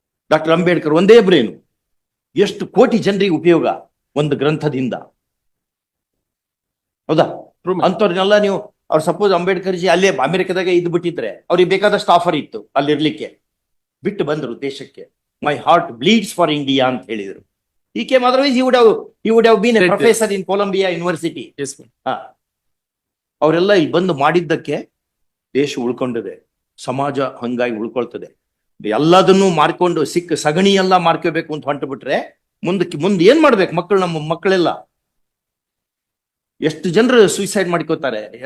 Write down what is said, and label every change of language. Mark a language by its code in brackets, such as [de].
[kn] Doctor Ambedkar ಒಂದೇ brain. ಎಷ್ಟು ಕೋಟಿ ಜನರಿಗೆ ಉಪಯೋಗ ಒಂದು ಗ್ರಂಥದಿಂದ. ಹೌದಾ? [en] True, my lord. [kn] ಅಂತವ್ರನ್ನೆಲ್ಲ ನೀವು ಅವ್ರು ಸಪೋಸ್ ಅಂಬೇಡ್ಕರ್ ಜಿ ಅಲ್ಲೇ ಅಮೆರಿಕದಾಗ ಇದ್ ಬಿಟ್ಟಿದ್ರೆ ಅವ್ರಿಗೆ ಬೇಕಾದಷ್ಟು ಆಫರ್ ಇತ್ತು ಅಲ್ಲಿರ್ಲಿಕ್ಕೆ. ಬಿಟ್ಟು ಬಂದ್ರು ದೇಶಕ್ಕೆ. [en] my heart bleeds for India [kn] ಅಂತ ಹೇಳಿದ್ರು. [en] ಈ came otherwise he would have been a Right. professor in Columbia University. Yes, ma'am. [kn] ಅವರೆಲ್ಲ ಇಲ್ಲಿ ಬಂದು ಮಾಡಿದ್ದಕ್ಕೆ ದೇಶ ಉಳ್ಕೊಂಡಿದೆ. ಸಮಾಜ ಹಂಗಾಗಿ ಉಳ್ಕೊಳ್ತದೆ. ಎಲ್ಲದನ್ನು ಮಾರ್ಕೊಂಡು ಸಿಕ್ಕ ಸಗಣಿ ಎಲ್ಲ ಮಾರ್ಕೋಬೇಕು ಅಂತ ಹೊಂಟು ಬಿಟ್ರೆ ಮುಂದೆ ಏನ್ ಮಾಡ್ಬೇಕು ಮಕ್ಕಳು? ನಮ್ಮ ಮಕ್ಕಳೆಲ್ಲ ಎಷ್ಟು ಜನರು ಸೂಸೈಡ್ ಮಾಡ್ಕೋತಾರೆ.